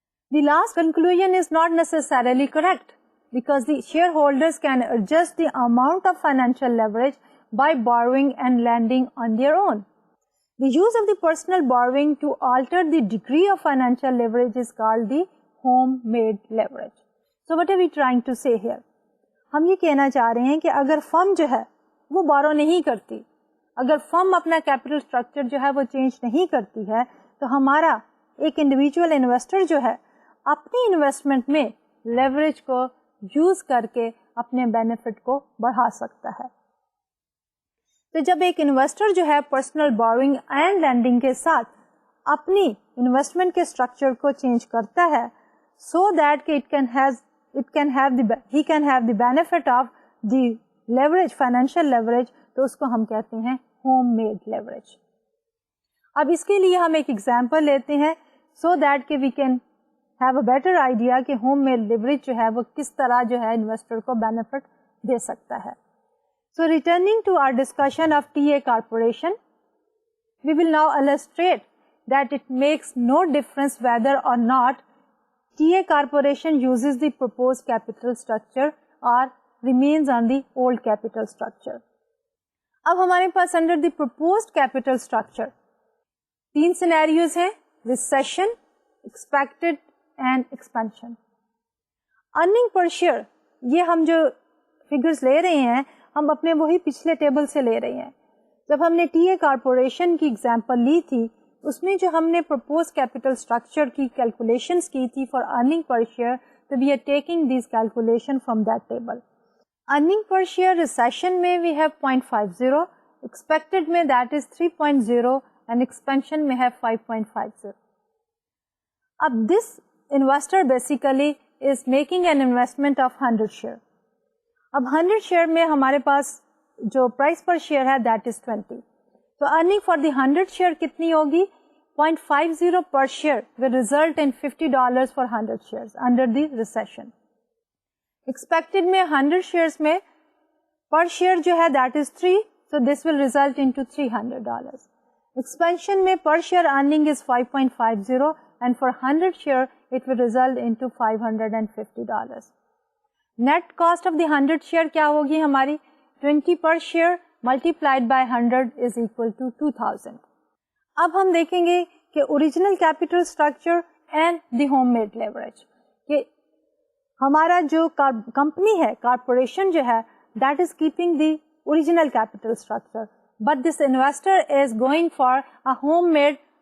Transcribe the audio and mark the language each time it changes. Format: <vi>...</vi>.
<en>The last conclusion is not necessarily correct because the shareholders can adjust the amount of financial leverage by borrowing and lending on their own. The use of the personal borrowing to alter the degree of financial leverage is called the home-made leverage. So what are we trying to say here?</en> <ur>ہم یہ کہنا چاہ رہے ہیں کہ اگر فرم جو ہے وہ بورو نہیں کرتی, اگر فرم اپنا کیپٹل اسٹرکچر جو ہے وہ چینج نہیں کرتی ہے, تو ہمارا ایک انڈیویجول انویسٹر جو ہے اپنی انویسٹمنٹ میں لیوریج کو یوز کر کے اپنے بینیفٹ کو بڑھا سکتا ہے. تو جب ایک انویسٹر جو ہے پرسنل بورنگ اینڈ لینڈنگ کے ساتھ اپنی انویسٹمنٹ کے اسٹرکچر کو چینج کرتا ہے, سو دیٹ کہ he can have the benefit of the leverage, financial leverage, تو اس کو ہم کہتے ہیں ہوم میڈ لیوریج. اب اس کے لیے ہم ایک ایگزامپل لیتے ہیں سو دیٹ کہ we can have a better idea کہ ہوم میڈ لیوریج جو ہے وہ کس طرح جو ہے انویسٹر کو بینیفٹ دے سکتا ہے.</ur> <en>So returning to our discussion of T A corporation, we will now illustrate that it makes no difference whether or not TA corporation uses the proposed capital structure or remains on the old capital structure. اب ہمارے پاس under the proposed capital structure تین scenarios ہیں: recession, expected and expansion.</en> <ur>earning per share, یہ ہم جو figures لے رہے ہیں ہم اپنے وہی پچھلے ٹیبل سے لے رہے ہیں. جب ہم نے TA کارپوریشن کی ایگزامپل لی تھی اس میں جو ہم نے پرپوز کیپٹل اسٹرکچر کی کیلکولیشنس کی تھی فار ارننگ پر شیئر, تو we are taking these calculation from that table.</ur> <en>Earning per share recession میں we have 0.50, expected میں that is 3.0 and expansion میں ہے 5.50. اب this investor basically is making an investment of 100 share.</en> <ur>اب 100 share میں ہمارے پاس جو پرائز پر شیئر ہے دیٹ از 20.</ur> <en>تو earning for the 100 share کتنی ہوگی؟ 0.50 per share will result in $50 for 100 shares under the recession. Expected میں 100 shares میں per share جو ہے that is 3, so this will result into $300. Expansion میں per share earning is 5.50 and for 100 share it will result into $550. Net cost of the 100 share کیا ہوگی ہماری؟ 20 per share multiplied by 100 is equal to 2000.</en> <ur>اب ہم دیکھیں گے کہ original capital structure and the home made leverage, کہ ہمارا جو کمپنی ہے, کارپوریشن جو ہے, that is keeping the original capital structure, but this investor is going for a home made</ur>